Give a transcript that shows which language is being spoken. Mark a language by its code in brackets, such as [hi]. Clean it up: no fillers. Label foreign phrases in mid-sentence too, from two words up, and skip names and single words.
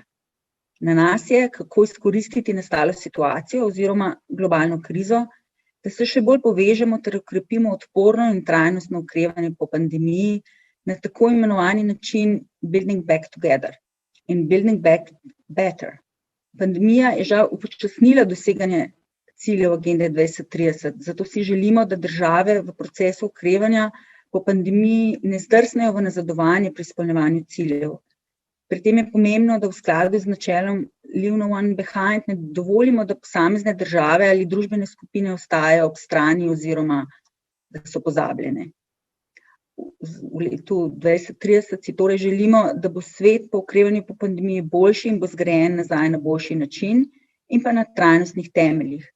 [sl] Na nas je, kako izkoristiti nastalo situacijo oziroma globalno krizo, da se še bolj povežemo ter okrepimo odporno in trajnostno okrevanje po pandemiji na tako imenovani način [en] Building Back Together [sl] in [en] Building Back Better. [sl] Pandemija je žal upočasnila doseganje ciljev agende 2030, zato si želimo, da države v procesu okrevanja po pandemiji ne zdrsnejo v nazadovanje pri izpolnjevanju ciljev. Pri tem je pomembno, da v skladu z načelom [en] Leave no one behind [sl] ne dovolimo, da posamezne države ali družbene skupine ostajajo ob strani oziroma da so pozabljene. V letu 2030 si torej želimo, da bo svet po okrevanju po pandemiji boljši in bo zgrajen nazaj na boljši način in pa na trajnostnih temeljih.